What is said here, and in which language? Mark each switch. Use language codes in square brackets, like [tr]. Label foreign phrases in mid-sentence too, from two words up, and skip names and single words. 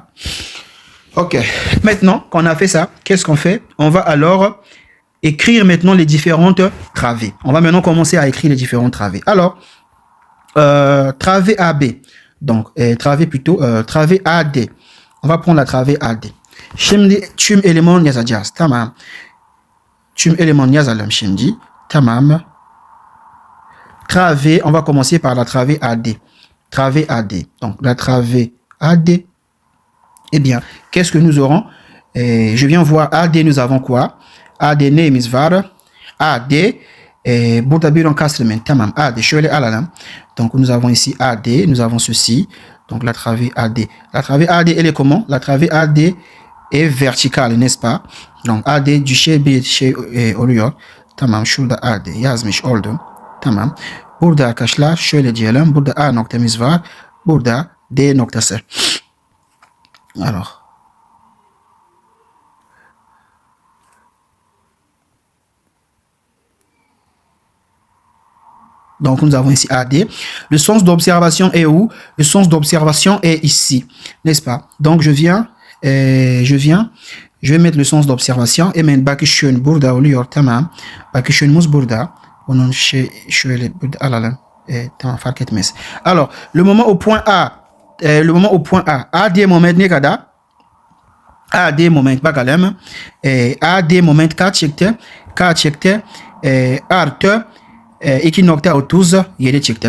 [fr] OK. Maintenant qu'on a fait ça, qu'est-ce qu'on fait? On va alors écrire maintenant les différentes travées. On va maintenant commencer à écrire les différentes travées. Alors, travée AB. Donc, travée AD. On va prendre la travée AD. [tr] Şimdi tüm eleman yazacağız. Tamam. Tüm eleman yazalım şimdi. Tamam. [fr] Travée, on va commencer par la travée AD. Travée AD. Donc, la travée AD. Eh bien, qu'est-ce que nous aurons? Je viens voir AD, nous avons quoi? [tr] AD neyimiz var? AD. Burada bir encasement. Tamam. AD. Şöyle alalım. [fr] Donc, nous avons ici AD. Nous avons ceci. Donc, la travée AD. La travée AD, elle est comment? La travée AD est verticale, n'est-ce pas? Donc, [tr] AD düşey bir şey oluyor. Tamam. Şurada AD yazmış oldum. Tamam. Burada arkadaşlar şöyle diyelim. Burada A noktamız var. Burada D noktası. [fr] Alors. Donc, nous avons ici AD. Le sens d'observation est où? Le sens d'observation est ici, n'est-ce pas? Donc, je vais mettre le sens d'observation. [tr] Hemen bakışın burada oluyor. Tamam. Bakışınımız burada. Alors, le moment au point A, A des moments négada, A des moments bagalem, A des moments K checkte, arte, equinocta au 12, il est checkte.